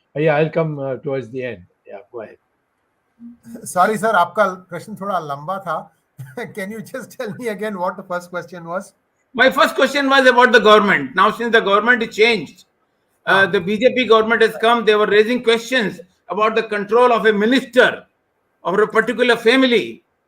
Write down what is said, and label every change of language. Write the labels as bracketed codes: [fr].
[en] I'll come towards the end. Yeah, go ahead. [hi] Sorry sir, आपका प्रश्न थोड़ा लंबा था. [en] Can you just tell me again what the first question was? My first question was about the government. Now, since the government is changed, the BJP government has come, they were raising questions about the control of a minister or a particular family